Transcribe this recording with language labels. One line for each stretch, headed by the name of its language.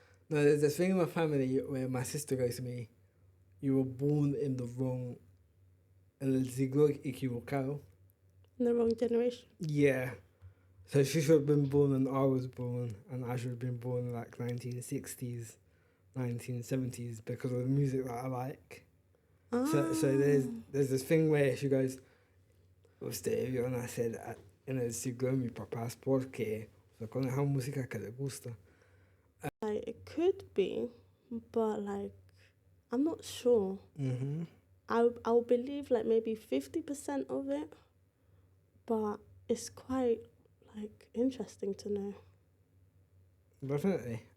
English: No, there's this thing in my family where my sister goes to me, you were born in the wrong,
Spanish: en el siglo equivocado.
English: In the wrong generation? Yeah. So she should have been born when I was born, and I should have been born in like 1960s, 1970s because of the music that I like. So there's this thing where she goes,
Spanish: usted vio nacer en el siglo de mi papás porque con esa música que le gusta.
English: Like, it could be, but like, I'm not sure. I'll believe like maybe 50% of it, but it's quite like interesting to know. Definitely.